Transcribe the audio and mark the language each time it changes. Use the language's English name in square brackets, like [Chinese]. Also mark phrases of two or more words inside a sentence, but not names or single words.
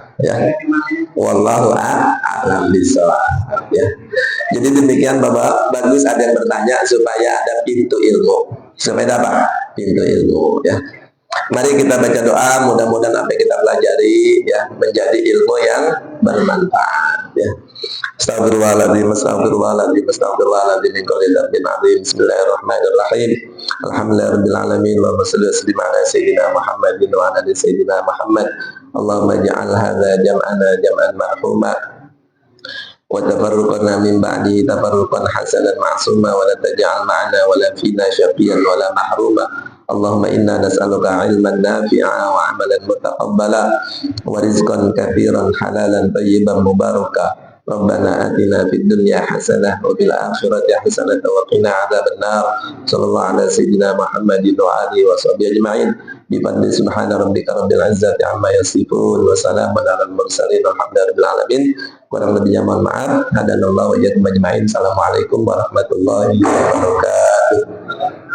[Arabic] Ya. والله أعلم بالصواب. Ya. [Indonesian] Jadi demikian Bapak, bagus ada yang bertanya supaya ada pintu ilmu. Supaya apa? Pintu ilmu. Ya. Mari kita baca doa, mudah-mudahan apa yang kita pelajari ya menjadi ilmu yang bermanfaat ya. [Arabic] أستغفر الله العظيم، أستغفر الله العظيم، أستغفر الله العظيم من كل ذنب عظيم. بسم الله الرحمن الرحيم. الحمد لله رب العالمين. اللهم صل وسلم على سيدنا محمد وعلى آل سيدنا محمد. اللهم اجعل جمعنا هذا جمعا مرحوما وتفرقنا من بعد تفرقا حسنا معصوما ولا تجعل معنا ولا فينا شقيا ولا محروما. اللهم إنا نسألك علما نافعا وعملا متقبلا ورزقا كثيرا حلالا طيبا مباركا. ربنا آتنا في الدنيا حسنة وفي الآخرة حسنة وقنا عذاب النار. صلى الله على سيدنا محمد وعلى آله وصحبه أجمعين. بفضل سبحان ربك رب العزة عما يصفون وسلام على المرسلين والحمد لله العالمين. [Indonesian] Kurang lebihnya mohon maaf. [Arabic] هدانا الله وإياكم أجمعين. السلام عليكم ورحمة الله وبركاته.